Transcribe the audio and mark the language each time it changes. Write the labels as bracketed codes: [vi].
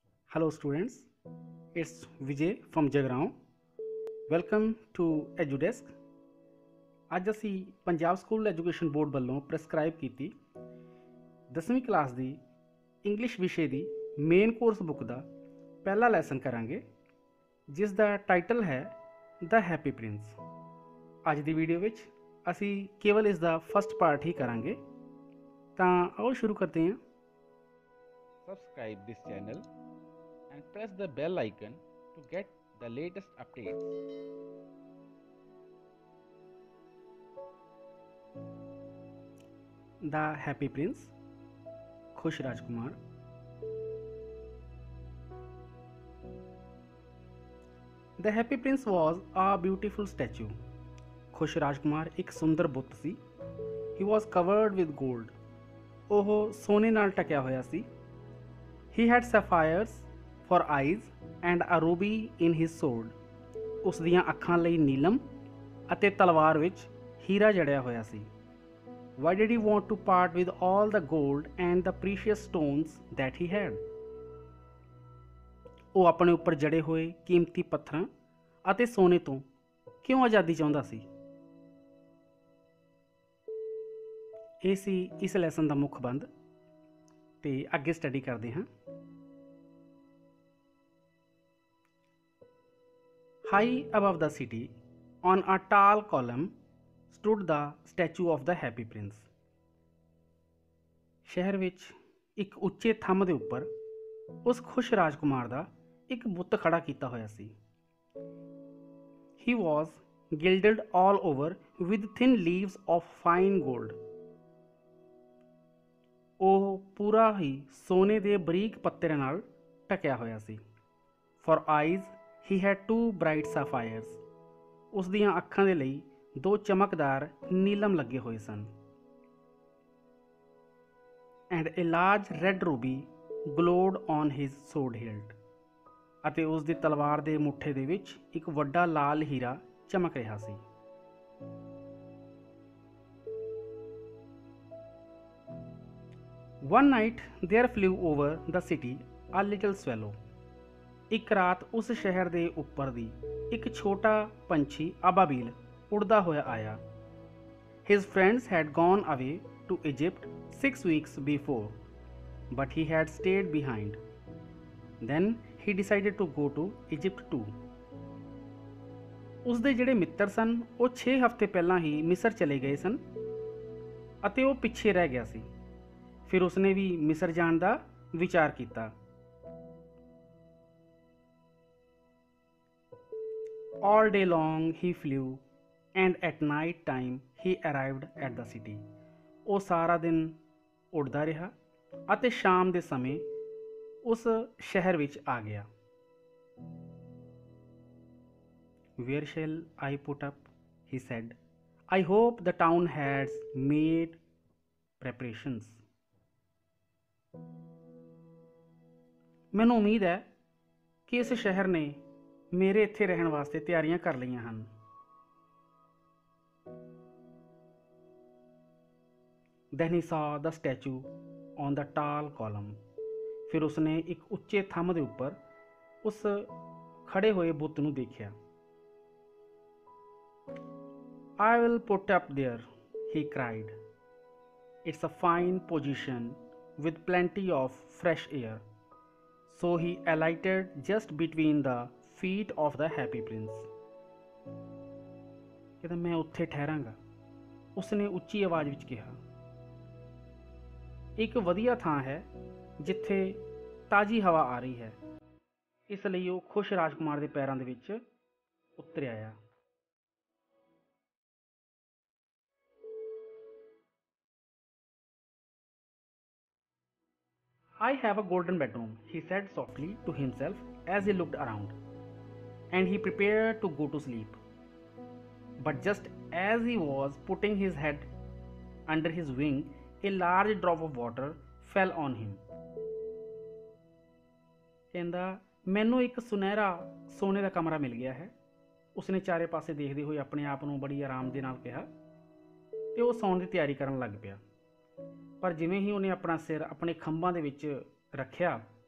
[en] Hello students, it's Vijay from Jagrao. Welcome to EduDesk. [pa] ਅੱਜ ਅਸੀਂ Punjab school education board ਵੱਲੋਂ prescribe ਕੀਤੀ 10ਵੀਂ ਕਲਾਸ ਦੀ ਇੰਗਲਿਸ਼ ਵਿਸ਼ੇ ਦੀ ਮੇਨ ਕੋਰਸ ਬੁੱਕ ਦਾ ਪਹਿਲਾ ਲੈਸਨ ਕਰਾਂਗੇ, ਜਿਸ ਦਾ ਟਾਈਟਲ ਹੈ ਦ ਹੈਪੀ ਪ੍ਰਿੰਸ। ਅੱਜ ਦੀ ਵੀਡੀਓ ਵਿੱਚ ਅਸੀਂ ਕੇਵਲ ਇਸ ਦਾ ਫਸਟ ਪਾਰਟ ਹੀ ਕਰਾਂਗੇ, ਤਾਂ ਆਓ ਸ਼ੁਰੂ ਕਰਦੇ ਹਾਂ। [en] Subscribe this channel and press the bell icon to get the latest updates. The Happy Prince, [hi] खुश राजकुमार। [en] The Happy Prince was a beautiful statue. [pa] खुश राजकुमार एक सुंदर बुੱਤ ਸੀ। [en] He was covered with gold. [pa] ਉਹ ਸੋਨੇ ਨਾਲ ਟਕਿਆ ਹੋਇਆ ਸੀ। [en] He had sapphires for eyes and a ruby in his sword. [pa] ਉਸ ਦੀਆਂ ਅੱਖਾਂ ਲਈ ਨੀਲਮ ਅਤੇ ਤਲਵਾਰ ਵਿੱਚ ਹੀਰਾ ਜੜਿਆ ਹੋਇਆ ਸੀ। [en] Why did he want to part with all the gold and the precious stones that he had? [pa] ਉਹ ਆਪਣੇ ਉੱਪਰ ਜੜੇ ਹੋਏ ਕੀਮਤੀ ਪੱਥਰਾਂ ਅਤੇ ਸੋਨੇ ਤੋਂ ਕਿਉਂ ਆਜ਼ਾਦੀ ਚਾਹੁੰਦਾ ਸੀ? ਇਹ ਸੀ ਇਸ ਲੈਸਨ ਦਾ ਮੁੱਖ ਬੰਦ, ਤੇ ਅੱਗੇ ਸਟੱਡੀ ਕਰਦੇ ਹਾਂ। [en] High above the city, on a tall column, stood the statue of the Happy Prince. [pa] ਸ਼ਹਿਰ ਵਿੱਚ ਇੱਕ ਉੱਚੇ ਥੰਮ ਦੇ ਉੱਪਰ ਉਸ ਖੁਸ਼ ਰਾਜਕੁਮਾਰ ਦਾ ਇੱਕ ਬੁੱਤ ਖੜਾ ਕੀਤਾ ਹੋਇਆ ਸੀ। [en] He was gilded all over with thin leaves of fine gold. [pa] ਉਹ ਪੂਰਾ ਹੀ ਸੋਨੇ ਦੇ ਬਰੀਕ ਪੱਤਿਆਂ ਨਾਲ ਢਕਿਆ ਹੋਇਆ ਸੀ। [en] For eyes he had two bright sapphires. [pa] ਉਸ ਦੀਆਂ ਅੱਖਾਂ ਦੇ ਲਈ ਦੋ ਚਮਕਦਾਰ ਨੀਲਮ ਲੱਗੇ ਹੋਏ ਸਨ। [en] And a large red ruby glowed on his sword hilt. [pa] ਅਤੇ ਉਸ ਦੀ ਤਲਵਾਰ ਦੇ ਮੁੱਠੇ ਦੇ ਵਿੱਚ ਇੱਕ ਵੱਡਾ ਲਾਲ ਹੀਰਾ ਚਮਕ ਰਿਹਾ ਸੀ। [en] One night there flew over the city a little swallow. [pa] ਇੱਕ ਰਾਤ ਉਸ ਸ਼ਹਿਰ ਦੇ ਉੱਪਰ ਦੀ ਇੱਕ ਛੋਟਾ ਪੰਛੀ ਅਬਾਬੀਲ ਉੜਦਾ ਹੋਇਆ ਆਇਆ। [en] His friends had gone away to Egypt 6 weeks before, but he had stayed behind. Then he decided to go to Egypt too. [pa] ਉਸ ਦੇ ਜਿਹੜੇ ਮਿੱਤਰ ਸਨ ਉਹ 6 ਹਫ਼ਤੇ ਪਹਿਲਾਂ ਹੀ ਮਿਸਰ ਚਲੇ ਗਏ ਸਨ ਅਤੇ ਉਹ ਪਿੱਛੇ ਰਹਿ ਗਿਆ ਸੀ। ਫਿਰ ਉਸਨੇ ਵੀ ਮਿਸਰ ਜਾਣ ਦਾ ਵਿਚਾਰ ਕੀਤਾ। [en] All day long he flew, and at night time he arrived at the city. [pa] ਉਹ ਸਾਰਾ ਦਿਨ ਉੜਦਾ ਰਿਹਾ ਅਤੇ ਸ਼ਾਮ ਦੇ ਸਮੇਂ ਉਸ ਸ਼ਹਿਰ ਵਿੱਚ ਆ ਗਿਆ। [en] Where shall I put up? He said. I hope the town has made preparations. [pa] ਮੈਨੂੰ ਉਮੀਦ ਹੈ ਕਿ ਇਸ ਸ਼ਹਿਰ ਨੇ ਮੇਰੇ ਇੱਥੇ ਰਹਿਣ ਵਾਸਤੇ ਤਿਆਰੀਆਂ ਕਰ ਲਈਆਂ ਹਨ। [en] Then he saw the statue on the tall column. [pa] ਫਿਰ ਉਸਨੇ ਇੱਕ ਉੱਚੇ ਥੰਮ ਦੇ ਉੱਪਰ ਉਸ ਖੜੇ ਹੋਏ ਬੁੱਤ ਨੂੰ ਦੇਖਿਆ। [en] I will put up there, he cried. It's a fine position with plenty of fresh air. So he alighted just between the feet of the Happy Prince. [pa] ਕਹਿੰਦਾ ਮੈਂ ਉੱਥੇ ਠਹਿਰਾਂਗਾ, ਉਸਨੇ ਉੱਚੀ ਆਵਾਜ਼ ਵਿੱਚ ਕਿਹਾ। ਇੱਕ ਵਧੀਆ ਥਾਂ ਹੈ ਜਿੱਥੇ ਤਾਜ਼ੀ ਹਵਾ ਆ ਰਹੀ ਹੈ। ਇਸ ਲਈ ਉਹ ਖੁਸ਼ ਰਾਜਕੁਮਾਰ ਦੇ ਪੈਰਾਂ ਦੇ ਵਿੱਚ ਉਤਰ ਆਇਆ। [en] I have a golden bedroom, he said softly to himself as he looked around, and he prepared to go to sleep. But just as he was putting his head under his wing, a large drop of water fell on him. [pa] ਕਹਿੰਦਾ ਮੈਨੂੰ ਇੱਕ ਸੁਨਹਿਰਾ ਸੋਨੇ ਦਾ ਕਮਰਾ ਮਿਲ ਗਿਆ ਹੈ। ਉਸਨੇ ਚਾਰੇ ਪਾਸੇ ਦੇਖਦੇ ਹੋਏ ਆਪਣੇ ਆਪ ਨੂੰ ਬੜੀ ਆਰਾਮ ਦੇ ਨਾਲ ਕਿਹਾ ਤੇ ਉਹ ਸੌਣ ਦੀ ਤਿਆਰੀ ਕਰਨ ਲੱਗ ਪਿਆ। ਪਰ ਜਿਵੇਂ ਹੀ ਉਹਨੇ ਆਪਣਾ ਸਿਰ ਆਪਣੇ ਖੰਭਾਂ ਦੇ ਵਿੱਚ ਰੱਖਿਆ